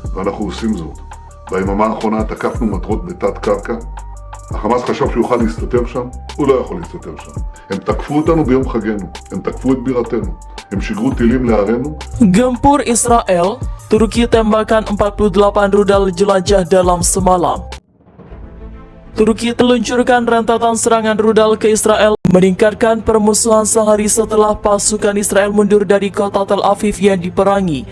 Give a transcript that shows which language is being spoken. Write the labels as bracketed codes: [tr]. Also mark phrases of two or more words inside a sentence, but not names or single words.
[he] ואנחנו עושים זאת. ביממה האחרונה תקפנו מטרות בתת קרקע. החמאס חשב שהוא יוכל להסתתר שם, הוא לא יכול להסתתר שם. הם תקפו אותנו ביום חגנו, הם תקפו את בירתנו, הם שיגרו טילים לערינו. [id] Gempur Israel, Turki tembakan 48 rudal jelajah dalam semalam. Turki meluncurkan rentetan serangan rudal ke Israel, meningkatkan permusuhan sehari setelah pasukan Israel mundur dari kota Tel Aviv yang diperangi.